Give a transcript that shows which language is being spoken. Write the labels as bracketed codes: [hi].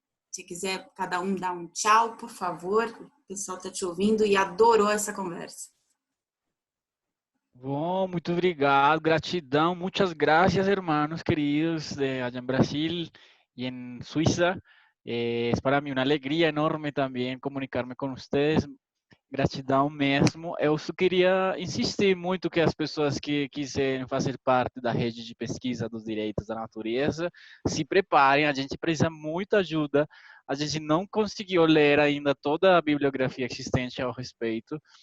[pt] Se quiser cada um dar um tchau, por favor, o pessoal está te ouvindo e adorou essa conversa. Bom, muito obrigado, gratidão, muitas [es] gracias, hermanos queridos allá en Brasil y en Suiza. Es para mí una alegría enorme también comunicarme con ustedes. [pt] Gratidão mesmo. Eu só queria insistir muito que as pessoas que quiserem fazer parte da rede de pesquisa dos direitos da natureza se preparem. A gente precisa de muita ajuda. A gente não conseguiu ler ainda toda a bibliografia existente ao respeito.